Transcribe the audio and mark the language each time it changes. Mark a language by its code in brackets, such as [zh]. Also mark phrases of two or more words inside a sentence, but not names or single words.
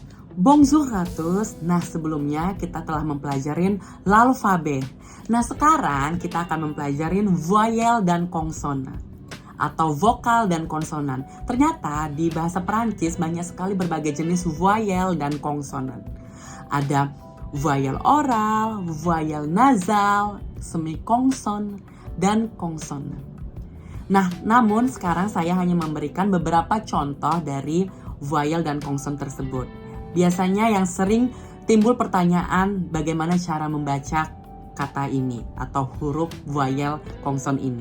[fr] Bonjour à tous. [id] Nah, sebelumnya kita telah mempelajarin l'alphabet. Nah, sekarang kita akan mempelajarin voyelle dan konsonan atau vokal dan konsonan. Ternyata di bahasa Perancis banyak sekali berbagai jenis voyelle dan konsonan. Ada voyelle oral, voyelle nasal, semikonson, dan konsonan. Nah, namun sekarang saya hanya memberikan beberapa contoh dari voyelle dan konson tersebut. Biasanya yang sering timbul pertanyaan bagaimana cara membaca kata ini atau huruf voyelle konson ini.